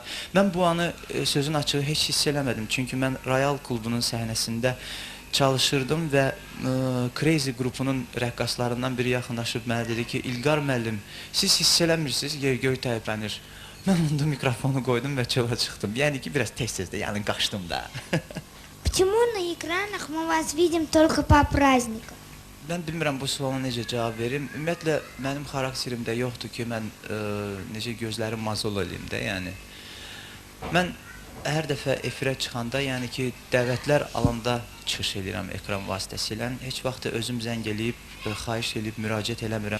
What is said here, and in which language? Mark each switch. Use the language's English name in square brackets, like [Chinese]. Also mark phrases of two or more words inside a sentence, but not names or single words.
[Azerbaijani] Mən bu anı sözün açığı heç hiss eləmədim, çünki mən Royal klubunun səhnəsində çalışırdım və Crazy qrupunun rəqqaslarından biri yaxınlaşıb mənə dedi ki, İlqar müəllim, siz hiss eləmirsiniz, yer-göy təyyəblənir. Mən onda mikrofonu qoydum və çölə çıxdım. Yəni ki, biraz tez-tez də, yəni qaçdım da. [Russian] Почему на экранах мы вас видим только по праздникам? [Azerbaijani] Mən bilmirəm bu suala necə cavab verim. Ümumiyyətlə, mənim xarakterimdə yoxdur ki, mən necə gözlərim mazol eləyim də, yəni. Mən hər dəfə efirə çıxanda, yəni ki, dəvətlər alanda çıxış edirəm ekran vasitəsilə. Heç vaxt özüm zəng eləyib, xahiş eləyib, müraciət eləmirəm.